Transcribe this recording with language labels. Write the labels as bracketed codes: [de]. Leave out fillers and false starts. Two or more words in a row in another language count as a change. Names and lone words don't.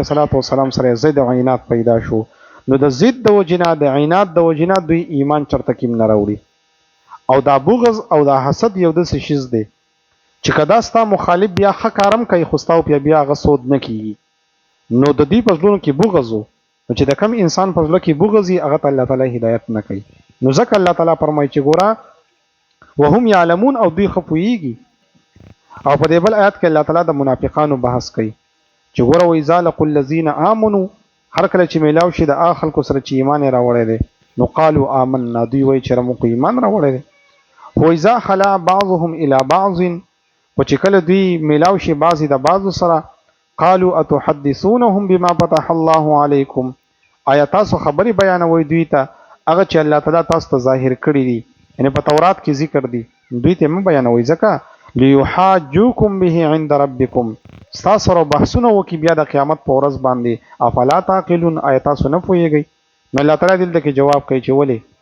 [ar] صلات وسلام [ps] سره ضد او عناد پیدا شو نو د ضد د وجې نه د عناد د وجې نه دوی ایمان چېرته کې هم نه راوړي او دا بغض او دا حسد یو داسې شیز دی چې که دا ستا مخالف بیا ښه کارم کوي خو ستا بیا هغه سود نه کېږي نو د دوی په زړونو کې بغض و نو چې د کم انسان په زړه کې بغض وي هغه ته الله تعالی هدایت نه کوي نو ځکه الله تعالی فرمایي چې ګوره [ar] وهم یعلمون [ps] او دوی ښه پوهېږي او په دې بل آیات کې الله تعالی د منافقانو بحث کوي چې ګوره [ar] وإذا لقوا الذین آمنوا [ps] هر کله چې میلاو شي د هغه خلکو سره چې ایمان یې راوړی دی نو [ar] قالوا آمنا [ps] دوی وایي چې موږ ایمان راوړی دی [ar] وإذا خلا بعضهم إلى بعض [ps] و چې کله دوی میلاو شي بعضې د بعضو سره [ar] قالوا اتحدثونهم بما فتح الله علیکم [ps] آیا تاسو خبرې بیانوئ دوی ته هغه چې الله تعالی تاسو ته ظاهر کړي دي یعنې په تورات کې ذکر دي دوی ته مه بیانوئ ځکه [ar] لیحاجوکم به عند ربکم [ps] ستاسو سره بحثونه وکړي بیا د قیامت په ورځ باندې [ar] افلا تعقلون [ps] آیا تاسو نه پوهېږئ نو الله تعالی دلته کې جواب کوي چې ولې